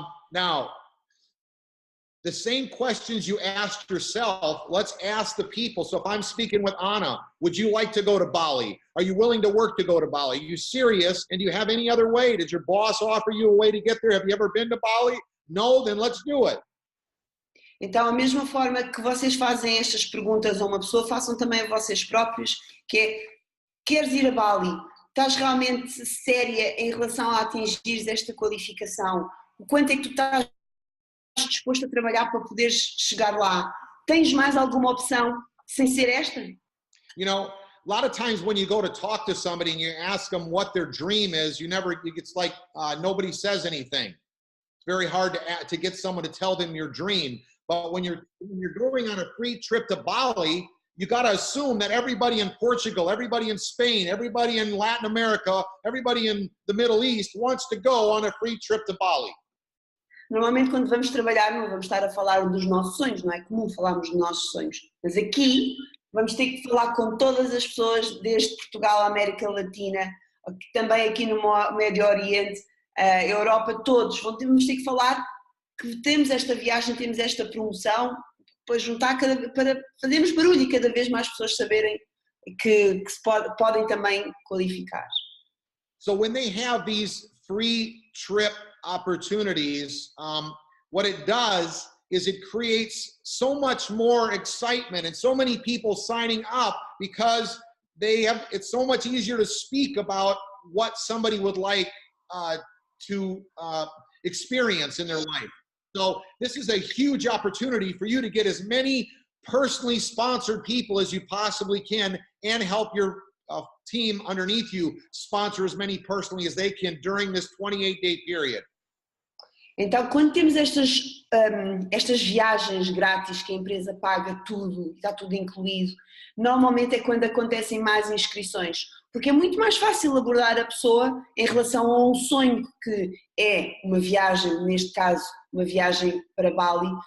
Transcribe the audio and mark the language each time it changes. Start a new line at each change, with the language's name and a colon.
English: Now, the same questions you asked yourself, let's ask the people. So if I'm speaking with Anna, would you like to go to Bali? Are you willing to work to go to Bali? Are you serious? And do you have any other way? Did your boss offer you a way to get there? Have you ever been to Bali? No, then let's do it.
Portuguese: Então, a mesma forma que vocês fazem estas perguntas a uma pessoa, façam também a vocês próprios, que é, queres ir a Bali? Estás realmente séria em relação a atingir esta qualificação? O quanto é que tu estás disposto a trabalhar para poderes chegar lá? Tens mais alguma opção sem ser esta?
English: You know, a lot of times when you go to talk to somebody and you ask them what their dream is, it's like nobody says anything. It's very hard to get someone to tell them your dream. But when you're going on a free trip to Bali, you got to assume that everybody in Portugal, everybody in Spain, everybody in Latin America, everybody in the Middle East wants to go on a free trip to Bali.
Portuguese: Normalmente quando vamos trabalhar não vamos estar a falar dos nossos sonhos, não é comum falarmos dos nossos sonhos, mas aqui vamos ter que falar com todas as pessoas desde Portugal à América Latina, também aqui no Médio Oriente, Europa, todos, vamos ter que falar que temos esta viagem, temos esta promoção, para juntar, para fazermos barulho e cada vez mais pessoas saberem que se podem também qualificar.
English: So when they have these free trip opportunities, what it does is it creates so much more excitement and so many people signing up because it's so much easier to speak about what somebody would like to experience in their life. So this is a huge opportunity for you to get as many personally sponsored people as you possibly can and help your team underneath you sponsor as many personally as they can during this 28-day period.
Portuguese: Então, quando temos estas viagens grátis que a empresa paga tudo, está tudo incluído, normalmente é quando acontecem mais inscrições, porque é muito mais fácil abordar a pessoa em relação a um sonho que é uma viagem, neste caso, uma viagem para Bali.